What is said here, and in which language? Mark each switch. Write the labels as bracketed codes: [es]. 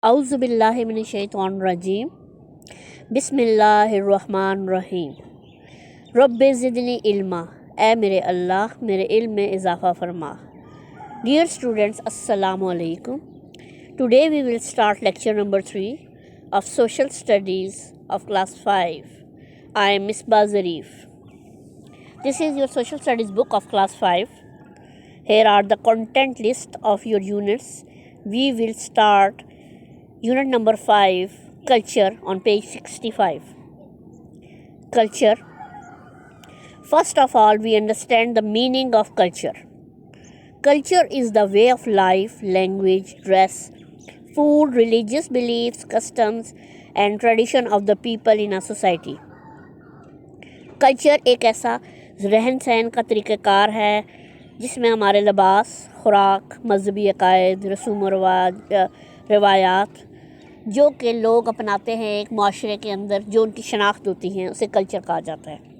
[ar] اعوذ باللہ من الشیطان الرجیم بسم اللہ الرحمن الرحیم رب زدنی علما، [ur] اے میرے اللہ میرے علم میں اضافہ فرما۔ [en] Dear students, السلام علیکم۔ Today we will start lecture number 3 of social studies of class 5۔ I'm Misbah Zarif. This is your social studies book of class 5. Here are the content list of your units. We will start unit number 5, culture, on page 65. Culture. First of all, we understand the meaning of culture. Culture is the way of life, language, dress, food, religious beliefs, customs, and tradition of the people in a society. [ur] Culture ایک ایسا رہن سہن کا طریقہ کار ہے جس میں ہمارے لباس، خوراک، مذہبی عقائد، رسوم و روایات جو کہ لوگ اپناتے ہیں ایک معاشرے کے اندر، جو ان کی شناخت ہوتی ہیں، اسے کلچر کہا جاتا ہے۔